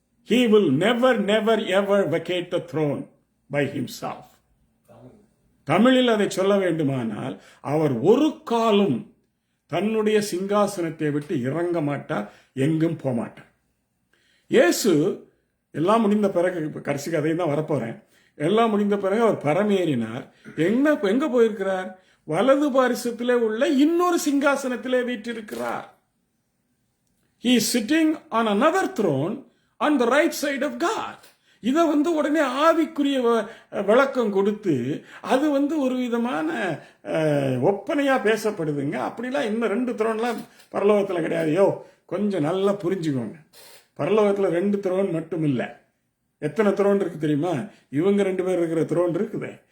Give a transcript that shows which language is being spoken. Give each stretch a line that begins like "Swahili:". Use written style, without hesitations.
English: He will never ever vacate the throne by himself.
Tamil: தமிழில் அதை சொல்ல வேண்டுமானால், அவர் ஒரு காலும் தன்னுடைய சிங்காசனத்தை விட்டு இறங்க மாட்டார், எங்கும் போக மாட்டார். இயேசு எல்லாம் முடிந்த பிறகு, கடைசி கதையும் தான் வரப்போறேன், எல்லாம் முடிந்த பிறகு அவர் பரமேறினார். எங்க போயிருக்கிறார்? வலது பாரிசத்திலே உள்ள இன்னொரு சிங்காசனத்திலே வீற்றிருக்கிறார்.
English: He is sitting on another throne on the right side of God.
Tamil: இதை உடனே ஆவிக்குரிய விளக்கம் கொடுத்து அது ஒரு விதமான ஒப்பனையா பேசப்படுதுங்க. அப்படிலாம் இன்னும் 2 த்ரோன்லாம் பரலோகத்தில் கிடையாது. கொஞ்சம் நல்லா புரிஞ்சுக்கோங்க. பரலோகத்தில் 2 த்ரோன் மட்டும் இல்லை. எத்தனை த்ரோன் இருக்கு தெரியுமா? இவங்க 2 பேர் இருக்கிற த்ரோன் இருக்குது.